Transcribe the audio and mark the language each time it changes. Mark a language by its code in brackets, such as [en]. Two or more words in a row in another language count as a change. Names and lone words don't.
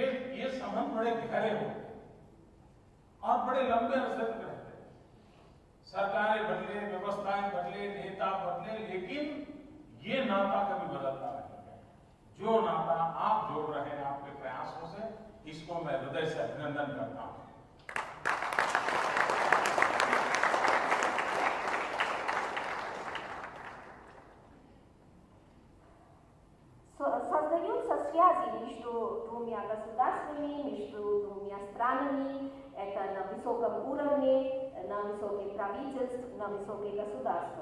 [hi] ये संबंध बड़े गहरे होते हैं और बड़े लंबे अरसे तक रहते हैं। सरकारें बदले, व्यवस्थाएं बदले, नेता बदले, लेकिन ये नाता कभी बदलता नहीं है। जो नाता आप जोड़ रहे हैं आपके प्रयासों से, इसको मैं हृदय से अभिनंदन करता हूं। [ru] Создаются связи между двумя государствами, между двумя странами. Это на высоком уровне, на высоких правительств, на высокие государства.